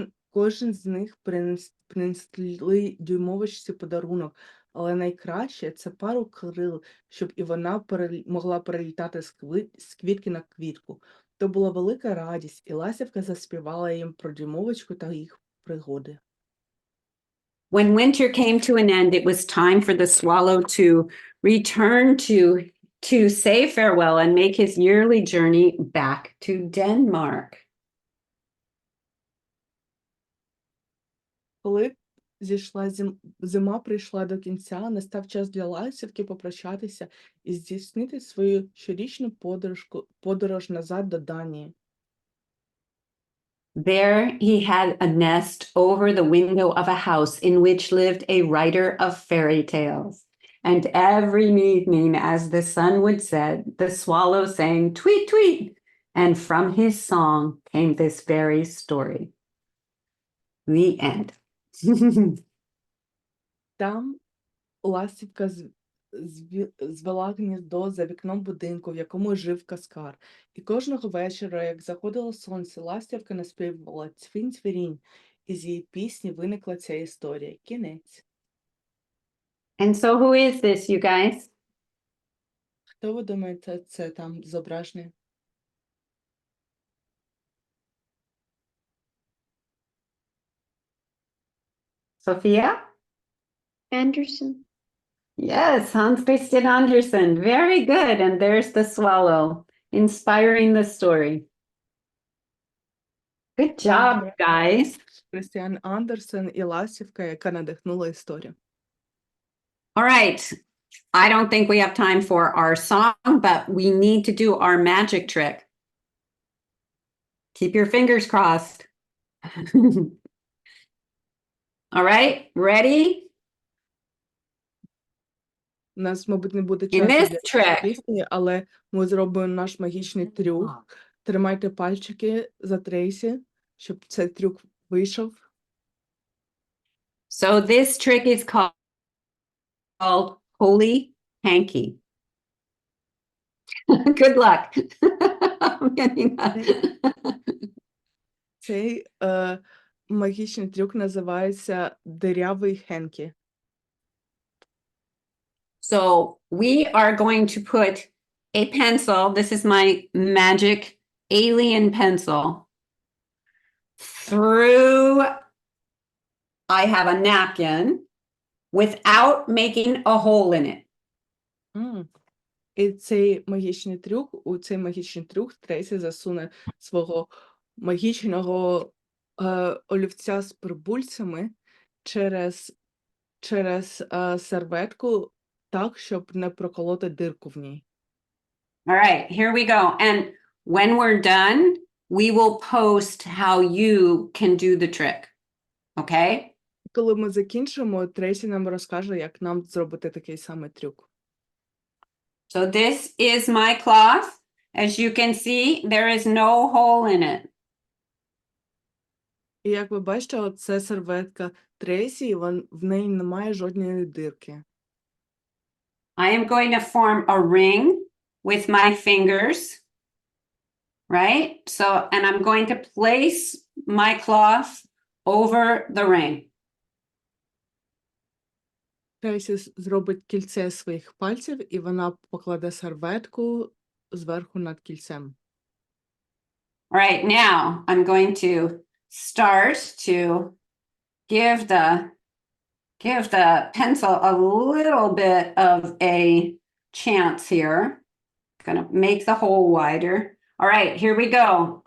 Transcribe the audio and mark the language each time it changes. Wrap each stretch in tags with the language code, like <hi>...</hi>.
<uk>Кожен з них принесли дюймовочці подарунок, але найкраще – це пару крил, щоб і вона могла перелітати з квітки на квітку. То була велика радість, і ластівка заспівала їм про дюймовочку та їх пригоди.</uk> <en>When winter came to an end, it was time for the swallow to return to say farewell and make his yearly journey back to Denmark.</en> <uk>Коли зима прийшла до кінця, настав час для ластівки попрощатися і здійснити свою щорічну подорож назад до Данії.</uk> <en>There he had a nest over the window of a house in which lived a writer of fairy tales. And every evening, as the sun would set, the swallow sang tweet, tweet. And from his song came this very story. The end.</en> <uk>Там ластівка звела гніздо за вікном будинку, в якому жив каскар. І кожного вечора, як заходило сонце, ластівка наспівувала цвінь-цвірінь, і з її пісні виникла ця історія. Кінець.</uk> <en>And so who is this, you guys?</en> <uk>Хто ви думаєте, це там зображений?</uk> <en>Sophia? Andersen. Yes, Hans Christian Andersen. Very good. And there's the swallow, inspiring the story. Good job, guys.</en> <uk>Крістіан Андерсен і ластівка, яка надихнула історію.</uk> <en>All right. I don't think we have time for our song, but we need to do our magic trick. Keep your fingers crossed. All right, ready?</en> <uk>У нас, мабуть, не буде</uk> <en>In</en> <uk>часу</uk> <en>this</en> <uk>для</uk> <en>trick,</en> <uk>пісні, але ми зробимо наш магічний трюк. Тримайте пальчики за Трейсі, щоб цей трюк вийшов.</uk> <en>so this trick is called Holy Hanky. Good luck. I'm getting that.</en> <uk>Цей магічний трюк називається дирявий Хенкі.</uk> <en>So we are going to put a pencil. This is my magic alien pencil. Through, I have a napkin without making a hole in it.</en> <uk>І у цей магічний трюк Трейсі засуне свого магічного олівця з прибульцями через серветку так, щоб не проколоти дирку в ній.</uk> <en>All right, here we go. And when we're done, we will post how you can do the trick. Okay?</en> <uk>Коли ми закінчимо, Трейсі нам розкаже, як нам зробити такий самий трюк.</uk> <en>So this is my cloth. As you can see, there is no hole in it.</en> <uk>І як ви бачите, це серветка Трейсі, і в неї немає жодної дирки.</uk> <en>I am going to form a ring with my fingers, right? So, and I'm going to place my cloth over the ring.</en> <uk>Трейсі зробить кільце своїх пальців, і вона покладе серветку зверху над кільцем.</uk> <en>All right, now I'm going to start to give the pencil a little bit of a chance here. Gonna make the hole wider. All right, here we go.</en>